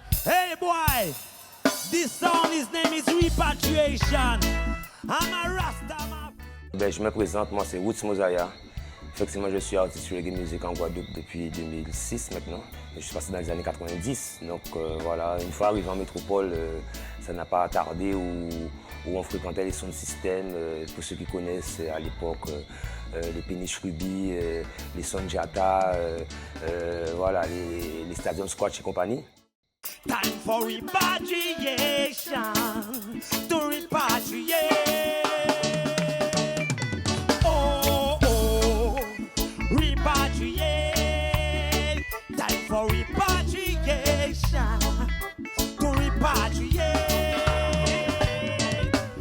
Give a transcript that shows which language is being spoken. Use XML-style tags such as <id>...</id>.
<en>Hey boy, this song, his name is Repatriation. I'm a Rasta man.</en> <fr>Ben, je me présente, moi c'est Woods Mosaya. Effectivement, je suis artiste reggae music en Guadeloupe depuis 2006 maintenant. Je suis passé dans les années 90. Donc voilà, une fois arrivé en métropole, ça n'a pas tardé où on fréquentait les sound systems. Pour ceux qui connaissent à l'époque, les Péniches Ruby, les Sonjata, voilà, les Stadium Squatch et compagnie.</fr> <en>Time for repatriation, to repatriate. Oh, oh, repatriate. Time for repatriation, to repatriate.</en>